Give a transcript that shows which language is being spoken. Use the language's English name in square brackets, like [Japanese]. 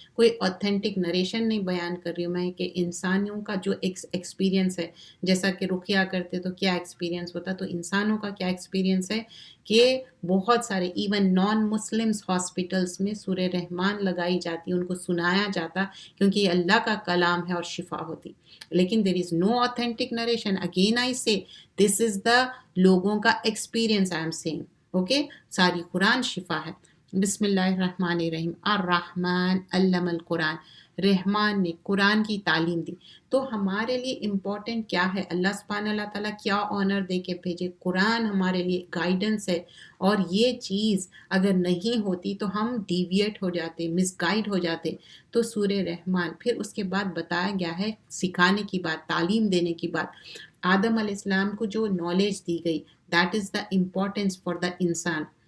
[Urdu] کوئی authentic narration نہیں بیان کر رہی ہوں میں کہ انسانوں کا جو ایکسپیرینس ہے، جیسا کہ رقیہ کرتے تو کیا ایکسپیرینس ہوتا، تو انسانوں کا کیا ایکسپیرینس ہے کہ بہت سارے ایون نان مسلمس ہاسپٹلز میں سورہ رحمان لگائی جاتی، ان کو سنایا جاتا، کیونکہ یہ اللہ کا کلام ہے اور شفا ہوتی. [English] لیکن دیر از نو authentic narration. Again I say this is the [Urdu] لوگوں کا experience [English] I am saying. [Urdu] Okay, ساری قرآن شفا ہے. [Arabic] بسم اللہ الرحمن الرحیم. الرحمن علم القرآن. [Urdu] رحمان نے قرآن کی تعلیم دی. تو ہمارے لیے امپورٹنٹ کیا ہے؟ اللہ سبحانہ اللہ تعالیٰ کیا آنر دے کے بھیجے؟ قرآن ہمارے لیے گائیڈنس ہے، اور یہ چیز اگر نہیں ہوتی تو ہم ڈیویٹ ہو جاتے، مس گائیڈ ہو جاتے. تو سورہ رحمان. پھر اس کے بعد بتایا گیا ہے سکھانے کی بات، تعلیم دینے کی بات. آدم علیہ السلام کو جو نالج دی گئی، [English] That is the importance for the انسان.